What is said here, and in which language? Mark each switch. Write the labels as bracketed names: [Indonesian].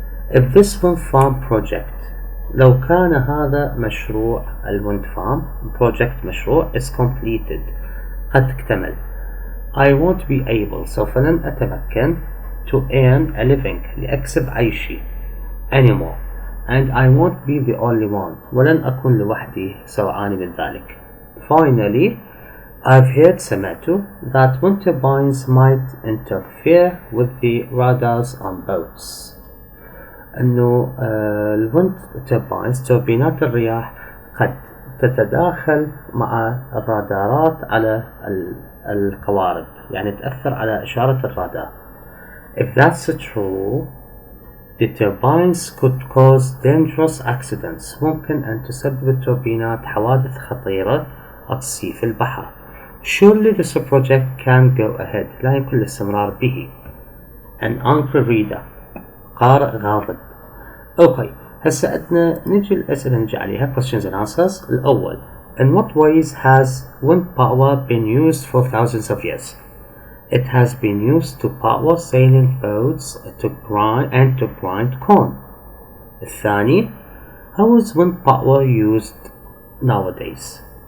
[English] If this wind farm project, [Arabic] لو كان هذا مشروع الwind farm project مشروع [English] is completed, [Arabic] قد اكتمل, [English] I won't be able, [Arabic] سوف لن أتمكن, [English] to earn a living, [Arabic] لأكسب عيشي, [English] anymore, and I won't be the only one, [Arabic] ولن أكون لوحدي سوعاني من ذلك. [English] Finally, I've heard سمعت that wind turbines might interfere with the radars on boats. [Arabic] أنه الwind turbines, توربينات الرياح, قد تتداخل مع الرادارات على القوارب, يعني تأثر على إشارة الرادار. [English] If that's true, the turbines could cause dangerous accidents. [Arabic] ممكن أن تسبب التوربينات حوادث خطيرة أتصيب في البحر. [English] Surely this project can go ahead. [Arabic] لا يمكن الاستمرار به. [English] An angry reader, [Arabic] قارئ غاضب. Okay, هسه عندنا نجي الأسئلة نجي عليها [English] questions and answers. [Arabic] الأول, [English] in what ways has wind power been used for thousands of years? It has been used to power sailing boats to grind corn. [Arabic] الثاني, [English] how is wind power used nowadays?